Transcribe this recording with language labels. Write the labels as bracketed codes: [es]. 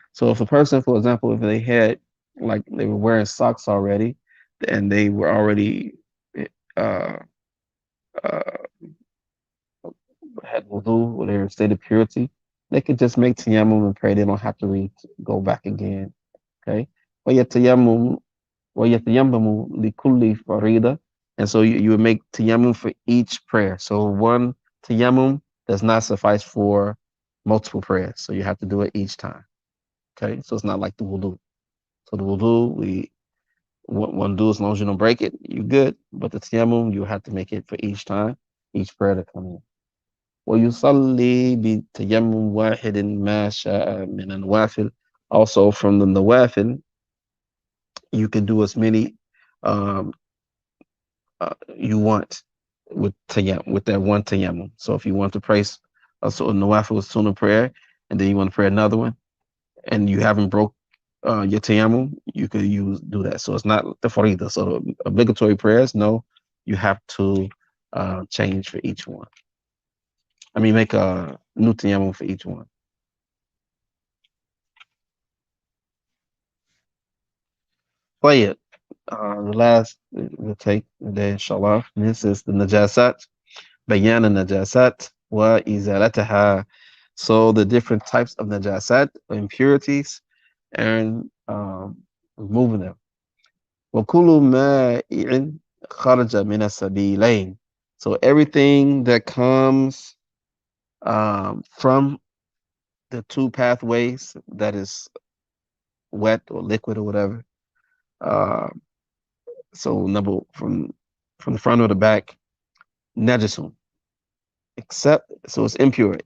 [en] So if a person, for example, if they had like they were wearing socks already and they were already uh, uh, had wudu or they were in state of purity, they could just make tayammum and pray. They don't have to go back again. Okay. [ar] ويتيمم ويتيمم لكل فريضة. [en] And so you would make tayammum for each prayer. So one tayammum does not suffice for multiple prayers. So you have to do it each time. Okay. So it's not like the wudu. So the wudu, one do as long as you don't break it, you good. But the tayammum, you have to make it for each time, each prayer to come in. [ar] ويصلي بتيمم واحد ما شاء من النوافل. [en] Also from the nawafil, you can do as many um, you want with that one tayammum. So if you want to pray so a nawafil with sunnah prayer, and then you want to pray another one, and you haven't broke your tayammum, you could do that. So it's not the farida. So the obligatory prayers, no, you have to change for each one. I mean, make a new tayammum for each one. [ar] طيب. [en] The last we'll take today, inshallah. This is the najasat, [ar] bayan najasat wa izalataha. [en] So the different types of najasat, impurities, and removing them. [ar] وكل مائع خرج من السبيلين. [en] So everything that comes from the two pathways that is wet or liquid or whatever. Uh, so number from the front or the back, najisun, except so it's impure.